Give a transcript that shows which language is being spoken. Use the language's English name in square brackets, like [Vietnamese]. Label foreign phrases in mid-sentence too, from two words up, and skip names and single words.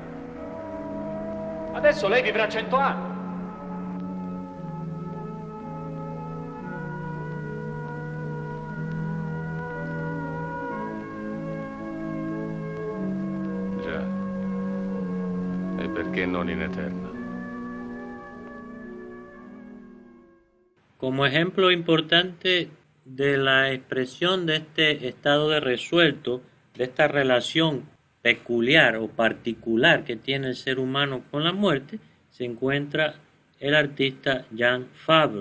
[Italian] Adesso lei vivrà 100 anni. Già. E perché non in eterna? [Spanish] Como ejemplo importante de la expresión de este estado de resuelto, de esta relación peculiar o particular que tiene el ser humano con la muerte, se encuentra el artista Jan Faber.